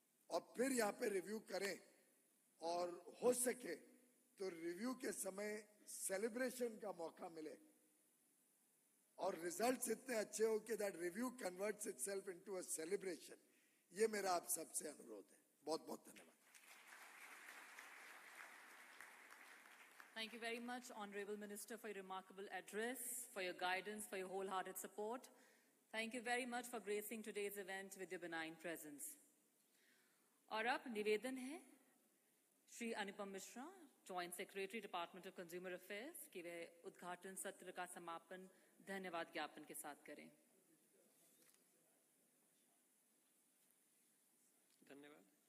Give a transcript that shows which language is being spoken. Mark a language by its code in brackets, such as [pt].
[hi] और फिर यहाँ पे रिव्यू करें, और हो सके तो रिव्यू के समय सेलिब्रेशन का मौका मिले और रिजल्ट्स इतने अच्छे हो कि [en] That review converts itself into a celebration. [hi] ये मेरा आप सबसे अनुरोध है। बहुत बहुत धन्यवाद। [en] Thank you very much, Honorable Minister, for your remarkable address, for your guidance, for your wholehearted support. Thank you very much for gracing today's event with your benign presence. [hi] और अब निवेदन है Shri Anupam Mishra, joint secretary department of consumer affairs, कि वह उद्घाटन सत्र का समापन धन्यवाद ज्ञापन के साथ करें। धन्यवाद।